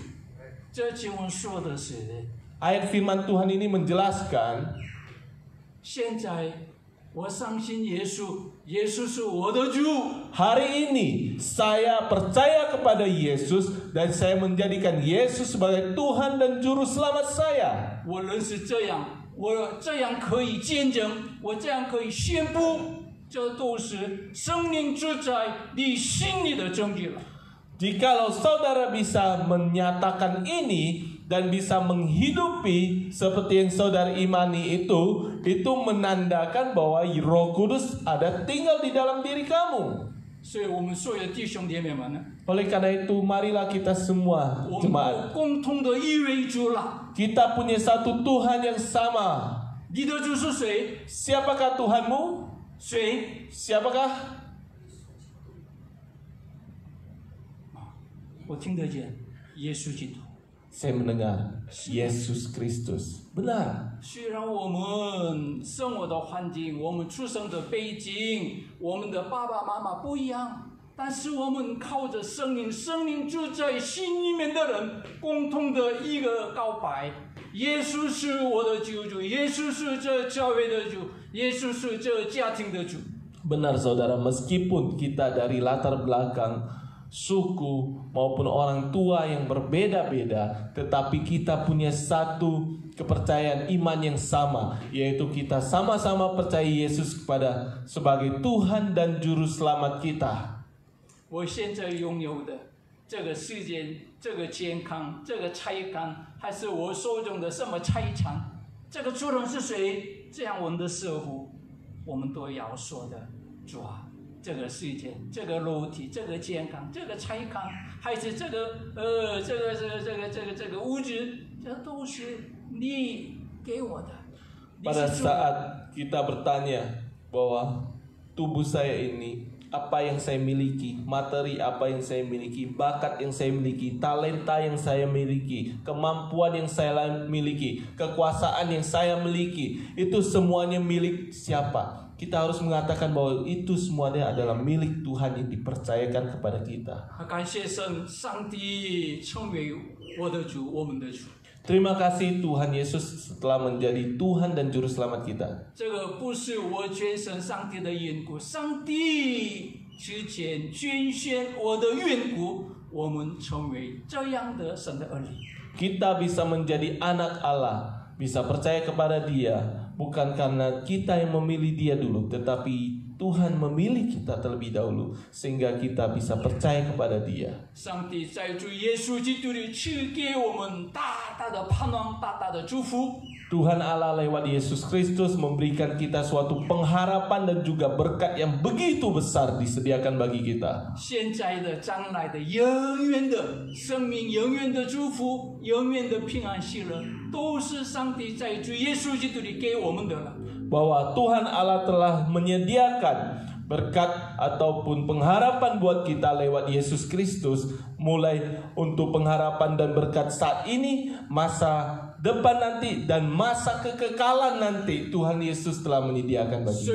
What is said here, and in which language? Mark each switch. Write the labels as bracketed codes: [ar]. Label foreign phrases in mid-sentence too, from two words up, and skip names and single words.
[zh] 这经文说的是， [id] Ayat firman Tuhan ini menjelaskan, [zh] 现在我相信耶稣，耶稣是我的主。 [id] hari ini saya percaya kepada Yesus dan saya menjadikan Yesus sebagai Tuhan dan Juru Selamat saya. [zh] 我认识这样，我这样可以见证，我这样可以宣布，这都是生命之在你心里的证据了。 [id] Jikalau saudara bisa menyatakan ini dan bisa menghidupi seperti yang saudara imani itu menandakan bahwa Roh Kudus ada tinggal di dalam diri kamu. [zh] 所以我们所有的弟兄姐妹们呢， [id] Oleh karena itu marilah kita semua [zh] 我们 [id] jemaat, [zh] 有共同的一位主了。 [id] kita punya satu Tuhan yang sama. [zh] 你的主是谁？ [id] Siapakah Tuhanmu? [zh] 谁？ [id] Siapakah? [zh] 我听得见，耶稣基督。 [id] Saya mendengar Yesus Kristus. Benar. [zh] 虽然我们生活的环境、我们出生的背景、我们的爸爸妈妈不一样，但是我们靠着圣灵，圣灵住在心里面的人，共同的一个告白：耶稣是我的救主，耶稣是这教会的主，耶稣是这家庭的主。 [id] Benar saudara, meskipun kita dari latar belakang suku maupun orang tua yang berbeda-beda, tetapi kita punya satu kepercayaan iman yang sama, yaitu kita sama-sama percaya Yesus kepada sebagai Tuhan dan Juru Selamat kita. [zh] 我现在拥有的这个世界、这个健康、这个财产，还是我手中的什么财产？这个主人是谁？这样我们的社会，我们都要说的，主啊。这个世界，这个肉体，这个健康，这个财产，还是这个物质，这都是你给我的。 [id] Pada saat kita bertanya bahwa tubuh saya ini, apa yang saya miliki, materi apa yang saya miliki, bakat yang saya miliki, talenta yang saya miliki, kemampuan yang saya miliki, kekuasaan yang saya miliki, itu semuanya milik siapa? Kita harus mengatakan bahwa itu semuanya adalah milik Tuhan yang dipercayakan kepada kita. [zh] 感谢神，上帝成为我的主，我们的主。 [id] Terima kasih Tuhan Yesus setelah menjadi Tuhan dan Juru Selamat kita. [zh] 这个不是我捐献上帝的缘故，上帝之前捐献我的缘故，我们成为这样的神的儿女。 [id] Kita bisa menjadi anak Allah, bisa percaya kepada Dia, bukan karena kita yang memilih Dia dulu, tetapi Tuhan memilih kita terlebih dahulu sehingga kita bisa percaya kepada Dia. [zh] 上帝在主耶稣基督里赐给我们大大的盼望，大大的祝福。 [id] Tuhan Allah lewat Yesus Kristus memberikan kita suatu pengharapan dan juga berkat yang begitu besar disediakan bagi kita. [zh] 现在的、将来的、永远的生命、永远的祝福、永远的平安喜乐，都是上帝在主耶稣基督里给我们的了。 [id] Bahwa Tuhan Allah telah menyediakan berkat ataupun pengharapan buat kita lewat Yesus Kristus, mulai untuk pengharapan dan berkat saat ini, masa depan nanti, dan masa kekekalan nanti Tuhan Yesus telah menyediakan bagi